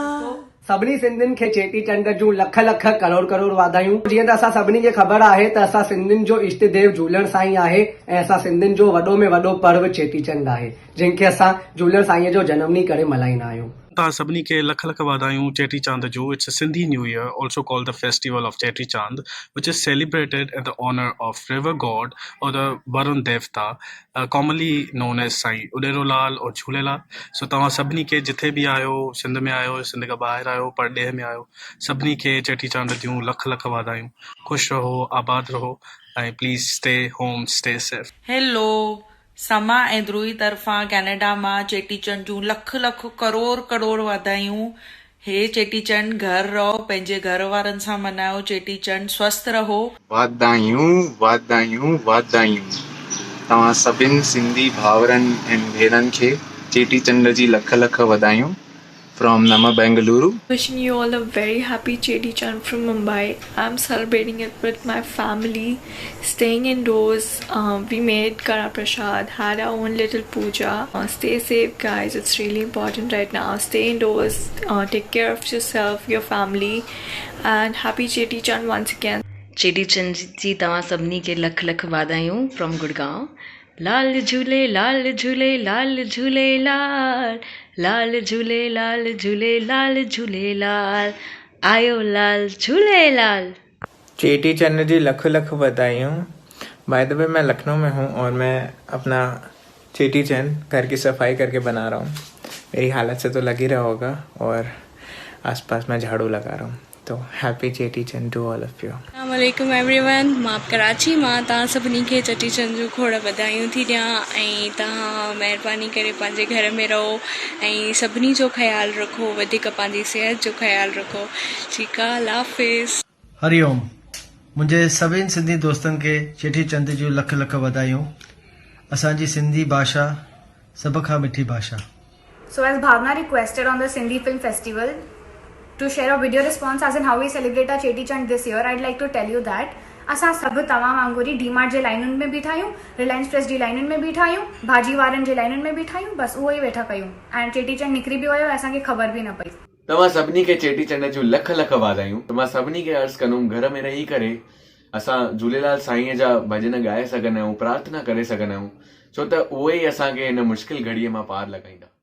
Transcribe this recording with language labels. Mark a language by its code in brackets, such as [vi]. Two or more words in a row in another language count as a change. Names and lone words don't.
[sd] सभिनी सिंधियुनि खे चेटी चंड जूं लख लख करोड़ करोड़ वाधायूं। जीअं त असां सभिनी खे ख़बर आहे त असां सिंधियुनि जो इष्ट देव झूलण साईं आहे ऐं असां सिंधियुनि जो वॾो में वॾो पर्व चेटी चंड आहे, जंहिंखे असां झूलण साईं जो जनम ॾींहुं करे मल्हाईंदा आहियूं। तव्हां सभिनी खे लख लख वाधायूं चेटी चांद जो। [en] It's a Sindhi New Year, also called the Festival of Cheti Chand, which is celebrated in the honor of river god or the Varun Devta, commonly known as Sai Uderolal or Jhulelal. [sd] So तव्हां सभिनी खे जिथे बि आयो, सिंध में आयो, सिंध खां ॿाहिरि आयो, परॾेह में आयो, सभिनी खे चेटी चांद जूं लख लख वाधायूं। ख़ुशि रहो, आबाद रहो ऐं [en] please stay home, stay safe. [sd] हेलो, समा ऐं ध्रुवी तरफ़ां कैनेडा मां चेटीचंड जूं लख लख करोड़ करोड़ वाधायूं। हे चेटीचंड घर रहो, पंहिंजे घर वारनि सां मल्हायो चेटीचंड, स्वस्थ रहो। वाधायूं वाधायूं वाधायूं तव्हां सभिनि सिंधी भाउरनि ऐं भेनरुनि खे चेटीचंड जी लख लख वाधायूं [en] from Nama Bengaluru. Wishing you all a very happy Cheti Chand from Mumbai. I'm celebrating it with my family, staying indoors. We made Kara Prasad, had our own little puja. Stay safe, guys. It's really important right now. Stay indoors. Take care of yourself, your family, and happy Cheti Chand once again. [sd] चेटी चंड जी तव्हां सभिनी खे लख लख वाधायूं फ्रॉम गुड़गांव। लाल झूले लाल झूले लाल झूले लाल, लाल झूले लाल झूले लाल झूले लाल, आयो लाल झूले लाल। चेटी चंड जी लख लख बधाइयों। [en] by the way [hi] मैं लखनऊ में हूँ और मैं अपना चेटी चंड घर की सफाई करके बना रहा हूँ। मेरी हालत से तो लग ही रहा होगा और आसपास मैं झाड़ू लगा रहा हूँ। [en] तो happy Cheti Chand to all of you. [ar] السلام عليكم एवरीवन, [sd] मां कराची मां तव्हां सभिनी खे चेटी चंड जूं खोड़ बधायूं थी ॾियां ऐं तव्हां महिरबानी करे पंहिंजे घर में रहो ऐं सभिनी जो ख़्यालु रखो, वधीक पंहिंजी सिहत जो ख़्यालु रखो। ठीकु आहे, अल्लाह हाफ़िज़। हरिओम। मुंहिंजे सभिनी सिंधी दोस्तनि खे चेटी चंड जूं लख लख बधायूं। असांजी सिंधी भाषा सभ खां मिठी भाषा। [en] So as Bhavna requested on the Sindhi Film Festival to share a video response as in how we celebrate our Cheti Chand this year, I'd like to tell you that [sd] असां सभु तव्हां वांगुरु डीमार्ट जे लाइनुनि में बीठा आहियूं, रिलायंस फ्रेश जी लाइनुनि में बीठा आहियूं, भाॼी वारनि जे लाइनुनि में बीठा आहियूं, बसि उहो ई वेठा कयूं ऐं चेटी चंड निकिरी बि वियो, असांखे ख़बर बि न पई। तव्हां सभिनी खे चेटी चंड जूं लख लख वाधायूं। मां सभिनी खे अर्ज़ु कंदुमि, घर में रही करे असां झूलेलाल साईंअ जा भॼन ॻाए सघंदा आहियूं, प्रार्थना करे सघंदा आहियूं, छो त उहे ई असांखे हिन मुश्किल घड़ीअ मां पार लॻाईंदा।